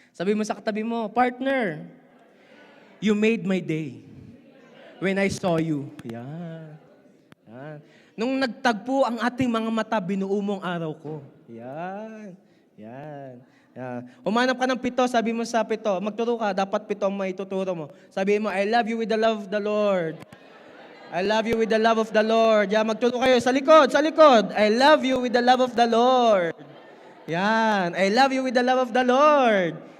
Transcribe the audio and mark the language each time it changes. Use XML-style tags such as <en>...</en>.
<tl>Sabi mo sa katabi mo,</tl> <en>partner, you made my day when I saw you. Yan. Yan.</en> <tl>Nung nagtagpo ang ating mga mata, binuo mong araw ko. Yan. Yan. Yan. Umanap ka ng 7, sabi mo sa 7, magturo ka, dapat 7 ang may tuturo mo.</tl> <en>Sabi mo, I love you with the love of the Lord. I love you with the love of the Lord.</en> <tl>Yan, magturo kayo. Sa likod, sa likod.</tl> <en>I love you with the love of the Lord. Yan. I love you with the love of the Lord.</en>